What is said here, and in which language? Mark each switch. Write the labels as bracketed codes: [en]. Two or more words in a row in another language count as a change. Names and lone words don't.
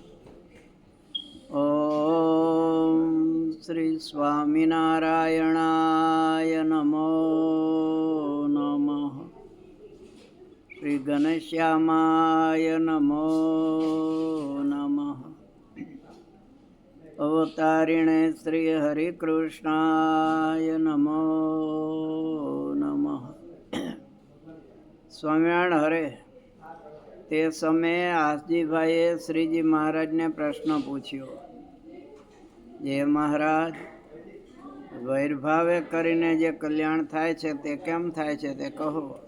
[sa] ॐ श्री स्वामिनारायणाय नमो नमः। श्री घनश्यामाय नमो नमः। अवतारिणे श्री हरिकृष्णाय नमो नमः। [gu] સ્વામિનારાયણ હરે. તે સમયે આસજીભાઈએ શ્રીજી મહારાજને પ્રશ્ન પૂછ્યો, જે મહારાજ, વૈરભાવે કરીને જે કલ્યાણ થાય છે તે કેમ થાય છે તે કહો.